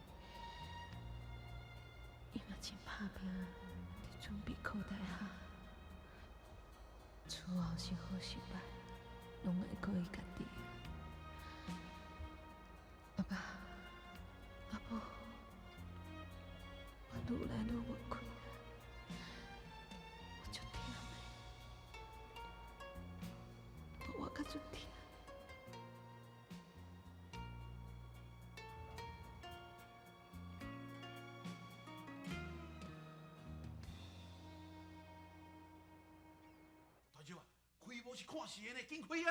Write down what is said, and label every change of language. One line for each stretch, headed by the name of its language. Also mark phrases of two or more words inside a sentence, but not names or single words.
Min Nan Chinese: 伊嘛真打拼，伫准备考大学。厝后是好是歹，拢会靠伊家己。爸爸，阿母，我愈来愈无困。我足忝的，我较足忝。大舅啊，开无是看戏的呢，紧开啊！